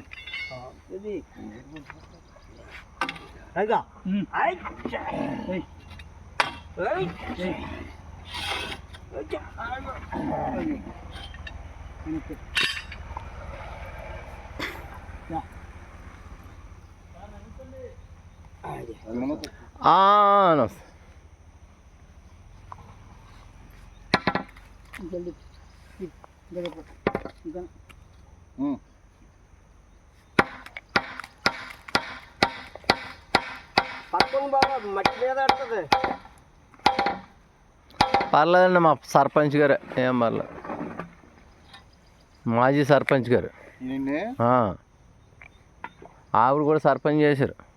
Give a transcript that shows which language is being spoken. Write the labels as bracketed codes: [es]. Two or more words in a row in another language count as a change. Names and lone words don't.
[id] Jadi. Ayo. Ayo. Hei. Hei. Ayo. Ini. Ya. [te] నమస్తే [hi] जल्दी जगह पर [te] పక్కన బాగా మట్టి మీద పడుతుంది పర్లేదండి మా సర్పంచ్ గారు ఏం పర్లేదు మాజీ సర్పంచ్ గారు ఆవిడ కూడా సర్పంచ్ చేశారు